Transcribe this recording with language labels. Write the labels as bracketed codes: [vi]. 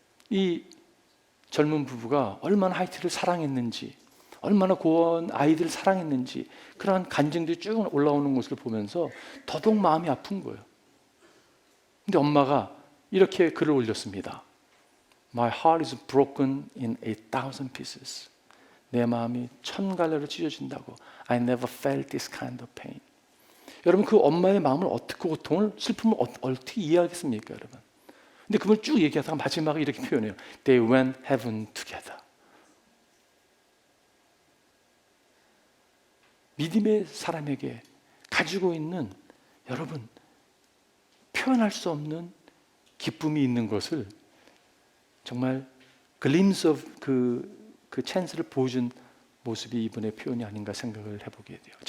[ko] 이 젊은 부부가 얼마나 하이티를 사랑했는지, 얼마나 고아원 아이들을 사랑했는지 그러한 간증들이 쭉 올라오는 것을 보면서 더더욱 마음이 아픈 거예요. 근데 엄마가 이렇게 글을 올렸습니다. [en] My heart is broken in 1,000 pieces. [ko] 내 마음이 1000갈래로 찢어진다고. [en] I never felt this kind of pain. [ko] 여러분, 그 엄마의 마음을 어떻게, 고통을, 슬픔을 어떻게 이해하겠습니까, 여러분? 근데 그걸 쭉 얘기하다가 마지막에 이렇게 표현해요. [en] They went heaven together. [ko] 믿음의 사람에게 가지고 있는 여러분 표현할 수 없는 기쁨이 있는 것을 정말 [en] glimpse of [ko] 그 찬스를 보여준 모습이 이분의 표현이 아닌가 생각을 해보게 돼요.